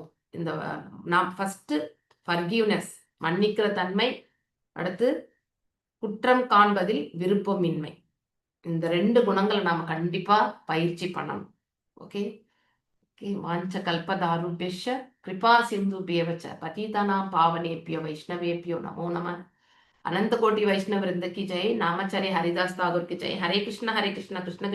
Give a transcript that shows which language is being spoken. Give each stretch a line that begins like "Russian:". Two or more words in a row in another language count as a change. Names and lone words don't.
Tamil: இந்த நாம்
English: first forgiveness,
Tamil: மன்னிக்கிற தன்மை, அடுத்து குற்றம் காண்பதில் விருப்பமின்மை. இந்த 2 குணங்களை நாம கண்டிப்பா பயிற்சி பண்ணணும்.
English: okay okay.
Sanskrit: वाञ्छा कल्पतरुभ्यश्च कृपा सिन्धुभ्य एव च पतितानां पावनेभ्यो वैष्णवेभ्यो नमो नमः.
Hindi: अनंत कोटि वैष्णव वृंद की जय. नामाचार्य हरिदास ठाकुर की जय.
Sanskrit: हरे कृष्ण कृष्ण